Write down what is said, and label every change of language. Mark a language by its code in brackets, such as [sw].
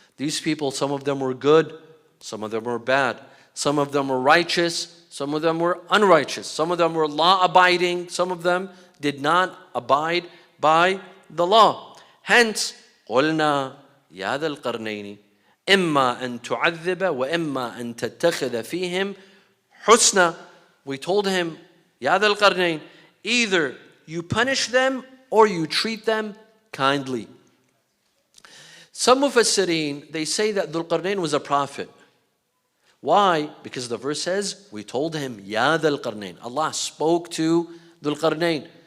[en] These people, some of them were good, some of them were bad. Some of them were righteous, some of them were unrighteous. Some of them were law-abiding, some of them did not abide by the law. Hence, [ar] قُلْنَا يَا ذَا الْقَرْنَيْنِ إِمَّا أَن تُعَذِّبَ وَإِمَّا أَن تَتَّخِذَ فِيهِمْ حُسْنًا. [en] we told him, Ya Dhul-Qarnayn, either you punish them or you treat them kindly. Some Mufassirin, they say that Dhul-Qarnayn was a prophet. Why? Because the verse says, we told him, Ya Dhul-Qarnayn. Allah spoke to Dhul-Qarnayn.